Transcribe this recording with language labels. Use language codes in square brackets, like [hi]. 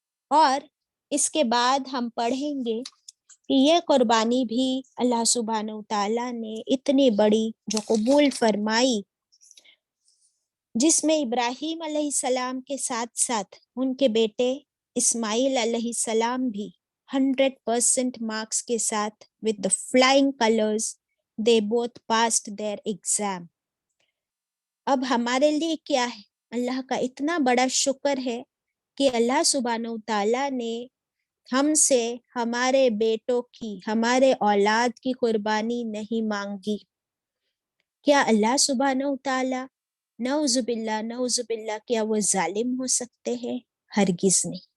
[ur] اور اس کے بعد ہم پڑھیں گے کہ یہ قربانی بھی اللہ سبحانہ وتعالیٰ نے اتنی بڑی جو قبول فرمائی، جس میں ابراہیم علیہ السلام کے ساتھ ساتھ ان کے بیٹے اسماعیل علیہ السلام بھی 100% مارکس کے ساتھ [en] with the flying colors they both passed their exam. [ur] اب ہمارے لیے کیا ہے؟ اللہ کا اتنا بڑا شکر ہے کہ اللہ سبحانہ وتعالیٰ نے ہم سے ہمارے بیٹوں کی، ہمارے اولاد کی قربانی نہیں مانگی. کیا اللہ سبحانہ وتعالیٰ، نعوذ باللہ، کیا وہ ظالم ہو سکتے ہیں؟ ہرگز نہیں.